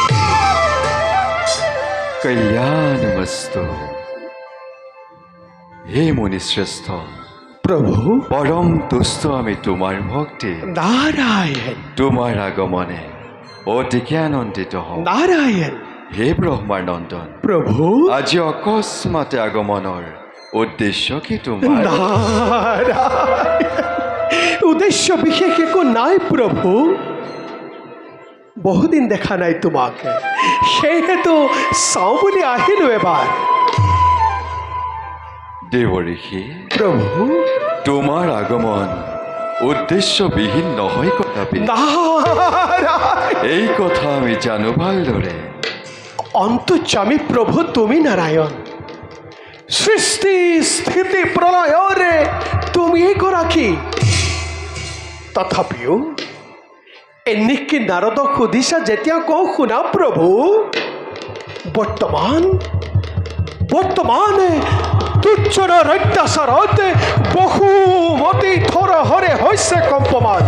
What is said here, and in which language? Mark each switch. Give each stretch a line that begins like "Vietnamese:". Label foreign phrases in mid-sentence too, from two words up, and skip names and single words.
Assamese: কল্যাণমস্তু। হে মুনিশ্রেষ্ঠ প্রভু, পরম তুষ্ট আমি তোমার ভক্তি। নারায়ণ তোমার আগমনে অতিকে আনন্দিত হও। নারায়ণ। হে ব্রহ্মার নন্দন প্রভু, আজি অকস্মাতে আগমনৰ উদ্দেশ্য কি তোমাৰ? নারায়ণ, উদ্দেশ্য বিশেষ একো নাই প্রভু। বহুদিন দেখা নাই তোমাকে, সেহেতু চাওঁ বুলি আহিলো এবাৰ। দেৱ ঋষি, প্রভু, তোমাৰ আগমন উদ্দেশ্যবিহীন নহয় কদাপি। নারায়ণ, এই কথা আমি জানো ভালদৰে। অন্তর্যামী প্রভু তুমি নারায়ণ। সৃষ্টি স্থিতি প্রলয়রে তুমি গৰাকী। তথাপিও এনেকে নারদ সুধিছা যেতিয়া কওঁ শুনা প্রভু, বর্তমান দুৰ্যোধনৰ অত্যাচাৰত বহুমতি থৰহৰে হৈছে কম্পমান।